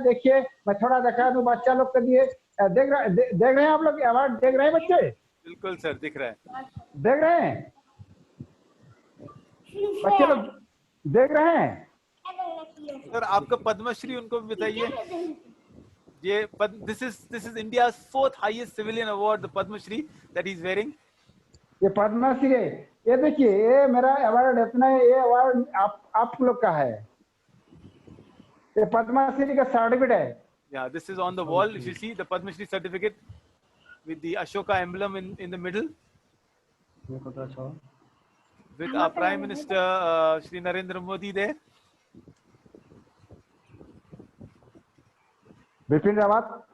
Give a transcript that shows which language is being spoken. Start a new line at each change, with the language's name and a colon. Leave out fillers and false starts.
Hindi: देखिए मैं थोड़ा दिखा दूं बच्चा लोग के लिए। देख रहे हैं आप लोग अवार्ड देख रहे हैं बच्चे? बिल्कुल सर, दिख रहा है, देख रहे हैं बच्चे लोग, देख रहे हैं सर। आपका पद्मश्री उनको भी बताइए।
English: ये this is India's 4th highest civilian award, the Padma Shri that he's wearing.
Hindi: ये पद्मश्री है, ये देखिए, ये मेरा अवार्ड इतना है, ये अवार्ड आप लोग का है, ये पद्मश्री का सर्टिफिकेट है।
English: Yeah, this is on the wall. If you see the Padma Shri certificate with the Ashoka emblem in the middle, with our Prime Minister Shri Narendra Modi there. Bipin Rawat.